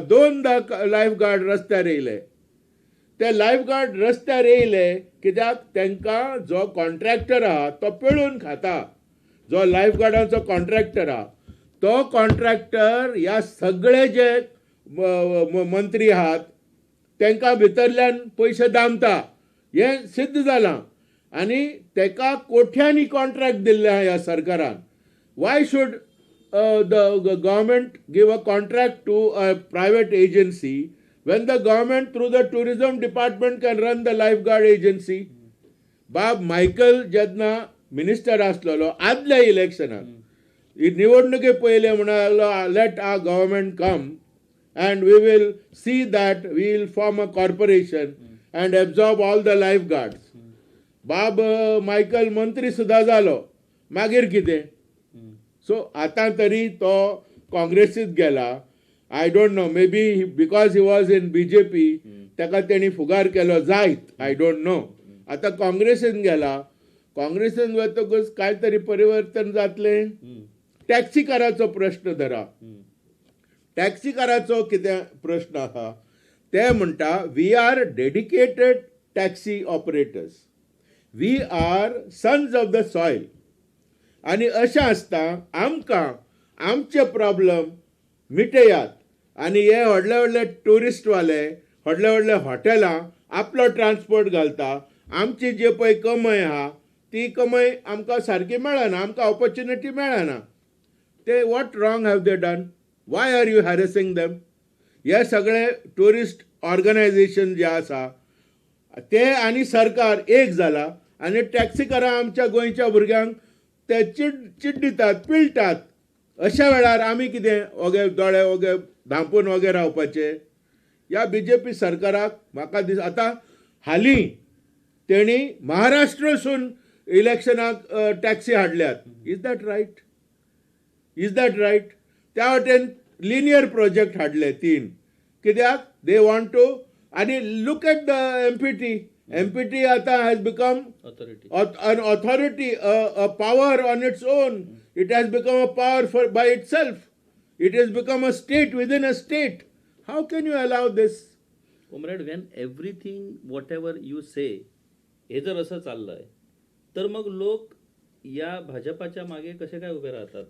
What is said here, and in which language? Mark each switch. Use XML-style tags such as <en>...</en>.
<gom>2 life guard रस्त्यार येयले. ते लायफ गार्ड रस्त्यार येयले कित्याक तांकां जो कॉन्ट्रॅक्टर आहा तो पिळून खाता. जो लायफ गार्डाचो कॉन्ट्रॅक्टर आहा, तो कॉन्ट्रॅक्टर ह्या सगळे जे मंत्री आहात तांकां भितरल्यान पयशे दामता. हें सिद्ध जालां. आनी ताका कोट्यांनी कॉन्ट्रॅक्ट दिल्ले आहा ह्या सरकारान.</gom> <en>Why should the government give a contract to a private agency when the government through the tourism department can run the lifeguard agency?</en> <gom>बाब मायकल जेन्ना मिनिस्टर आसलेलो आदल्या इलेक्शनाक, निवडणुके पयले म्हणालो</gom> <en>Let our government come and we will see that we will form a corporation and absorb all the lifeguards.</en> <gom>बाब Michael मंत्री सुद्धा जालो. मागीर कितें? सो आतां तरी तो काँग्रेसीत गेला.</gom> <en>I don't know, maybe because he was in BJP</en> <gom>ताका तेणी फुगार केलो जायत,</gom> <en>I don't know.</en> <gom>आतां काँग्रेसीन गेला. काँग्रेसीन वतकच काय तरी परिवर्तन जातलें. टॅक्सीकाराचो प्रश्न धरा. टॅक्सीकाराचो कितें प्रश्न आहा ते म्हणटा,</gom> <en>We are dedicated taxi operators, we are sons of the soil.</en> <gom>आनी अशें आसता आमकां आमचे प्रॉब्लम मिटयात. आनी हे व्हडले व्हडले टुरिस्टवाले, व्हडले व्हडले हॉटेलां आपलो ट्रान्सपोर्ट घालता. आमची जे पळय कमाय आहा ती कमाय आमकां सारकी मेळना, आमकां ऑपॉर्च्युनिटी मेळना.</gom> <en>ते what wrong have they done? Why are you harassing them?</en> <gom>हे सगळे टुरिस्ट ऑर्गनायझेशन जे आसा ते आनी सरकार एक जाला. आनी टॅक्सीकारां आमच्या गोंयच्या भुरग्यांक ते चीड दितात, पिळटात. अशा वेळार आमी कितें ओगे दोळे ओगे धांपून ओगे रावपाचे? ह्या BJP सरकाराक म्हाका आतां हालीं तेणी महाराष्ट्रसून इलेक्शनाक टॅक्सी हाडल्यात.</gom> <en>Is that right? Is that right?</en> <gom>त्या वाटेन लिनियर प्रोजेक्ट हाडले 3. कित्याक</gom> <en>They want to. आनी look at the MPT आतां has become an authority, a power on its own. It has become a power by itself. It has become a state within a state. How can you allow this? Comrade, when everything, whatever you say,</en> <mr>हे जर असं चाललंय तर मग लोक या भाजपाच्या मागे कसे काय उभे राहतात?</mr>